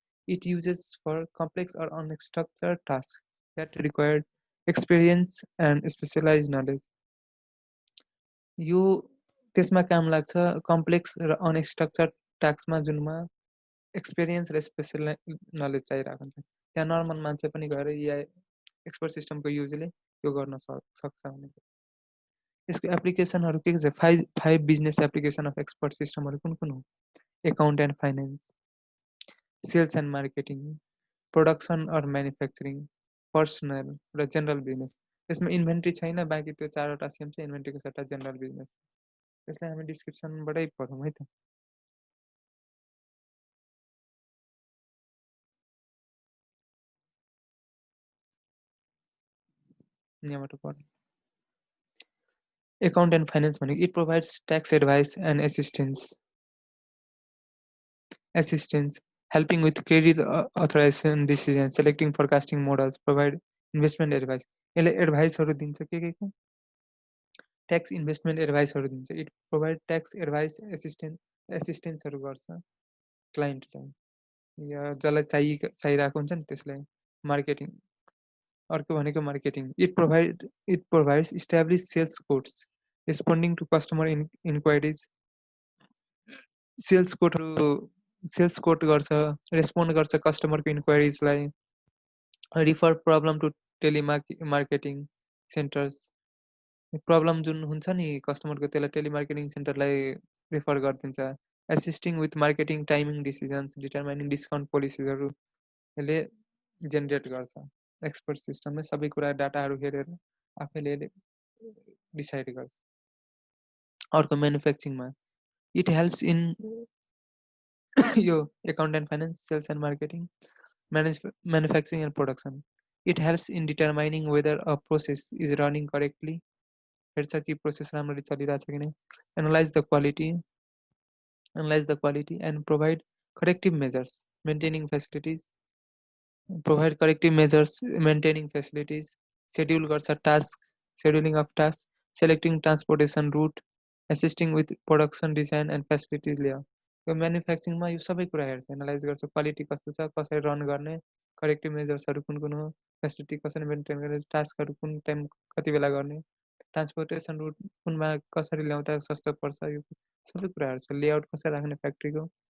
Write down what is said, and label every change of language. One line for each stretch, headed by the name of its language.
English: It uses for complex or unstructured tasks that require experience and specialized knowledge.
Nepali: यो त्यसमा काम लाग्छ complex र अनस्ट्रक्चर्ड टास्कमा, जुनमा एक्सपिरियन्स र स्पेसल नलेज चाहिरहेको हुन्छ. त्यहाँ नर्मल मान्छे पनि गएर या एक्सपर्ट सिस्टमको युजले यो गर्न सक्छ भनेको. यसको एप्लिकेसनहरू के छ, five business application of expert सिस्टमहरू कुन कुन हो. Account and finance, sales and marketing, production or manufacturing, personal र जेनरल बिजनेस. यसमा इन्भेन्ट्री छैन, बाँकी त्यो 4वटा सेम छ. इन्भेन्ट्रीको 7टा जेनरल बिजनेस. यसलाई हामी डिस्क्रिप्सनबाटै पढौँ है त. यहाँबाट पढौँ.
English: Account and finance भनेको it provides tax advice and assistance, helping with credit authorization decision, selecting forecasting models, provide investment advice.
Nepali: यसले एडभाइसहरू दिन्छ के को, ट्याक्स इन्भेस्टमेन्ट एडभाइसहरू दिन्छ. इट प्रोभाइड ट्याक्स एडभाइस एसिस्टेन्सहरू गर्छ क्लाइन्टलाई या जसलाई चाहिरहेको हुन्छ नि त्यसलाई. मार्केटिङ. अर्को भनेको marketing.
English: It provides establish sales codes responding to customer inquiries.
Nepali: Sales code गर्छ, रेस्पोन्ड गर्छ कस्टमरको इन्क्वायरिजलाई.
English: Refer problem to telemarketing centers.
Nepali: Problem जुन हुन्छ नि कस्टमरको, त्यसलाई टेलिमार्केटिङ सेन्टरलाई रिफर गरिदिन्छ.
English: assisting with marketing timing decisions, determining discount पोलिसीहरू
Nepali: यसले जेनेरेट गर्छ. एक्सपर्ट सिस्टमले सबै कुरा डाटाहरू हेरेर आफैले डिसाइड गर्छ. अर्को म्यानुफ्याक्चरिङमा
English: It helps in यो account and finance, sales and marketing, manufacturing and production. It helps in determining whether a process is running correctly.
Nepali: हेर्छ कि प्रोसेस राम्ररी चलिरहेछ कि नै.
English: Analyze the quality and provide corrective measures. Maintaining facilities. Provide corrective measures, maintaining facilities. Schedule गर्छ task, scheduling of tasks. selecting transportation route, assisting with production design and facility layout.
Nepali: यो म्यानुफ्याक्चरिङमा यो सबै कुरा हेर्छ, एनालाइज गर्छ, क्वालिटी कस्तो छ, कसरी रन गर्ने, करेक्टिभ मेजर्सहरू कुन कुन हो, फेसिलिटी कसरी मेन्टेन गर्ने, टास्कहरू कुन टाइम कति बेला गर्ने, ट्रान्सपोर्टेसन रुट कुनमा कसरी ल्याउँदा सस्तो पर्छ, यो सबै कुरा हेर्छ, लेआउट कसरी राख्ने फ्याक्ट्रीको।